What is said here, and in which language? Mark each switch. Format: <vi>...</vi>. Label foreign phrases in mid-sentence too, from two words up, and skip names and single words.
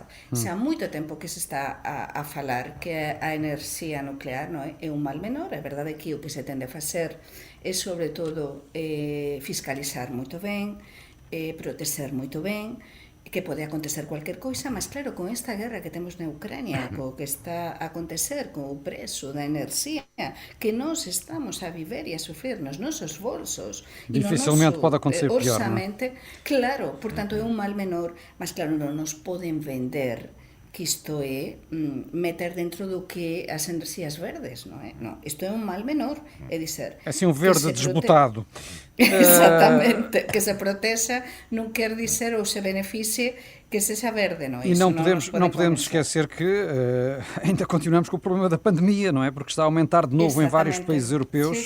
<gl>Xa há moito tempo que se está a falar que a enerxía nuclear non é un mal menor, é verdade que o que se tende a facer é sobre todo fiscalizar moito ben, proteger moito ben, que pode acontecer cualquier coisa, mas claro, con esta guerra que temos na Ucrania, co que está a acontecer con o preço da enerxía que nós estamos a viver e a sofrer nos nosos bolsos Dificilmente pode acontecer pior, orçamento, claro, portanto é un mal menor, mas claro, non nos poden vender que isto é meter dentro do que as enerxías verdes, non é? Non, isto é un mal menor, é dizer...</gl> <pt>É assim um verde desbotado. Exatamente, que se proteja non quer dizer ou se beneficie que seja verde, não é? E não podemos esquecer que ainda continuamos com o problema da pandemia, não é? Porque está a aumentar de novo em vários países europeus,</pt>